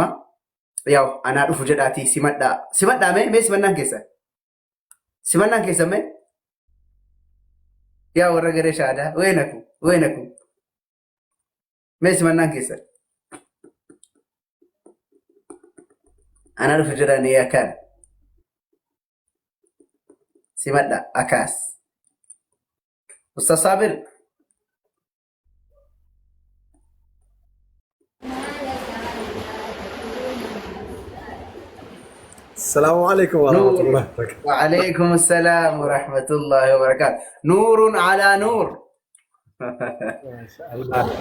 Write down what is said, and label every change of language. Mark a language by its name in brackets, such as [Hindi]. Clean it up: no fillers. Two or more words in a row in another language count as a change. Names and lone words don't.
[Oromo] Yaw anaa dhufu jedhaatii simadhaa mee simannaan keessa mee yaa warra garee shaadaa weenaku mee simannaan keessa anaa dhufu jedhanii akkaan simadhaa akaas Ustaz Saabir [Arabic] السلام عليكم ورحمة الله وبركاته. وعليكم السلام ورحمة الله وبركاته. نور على نور. ما شاء الله.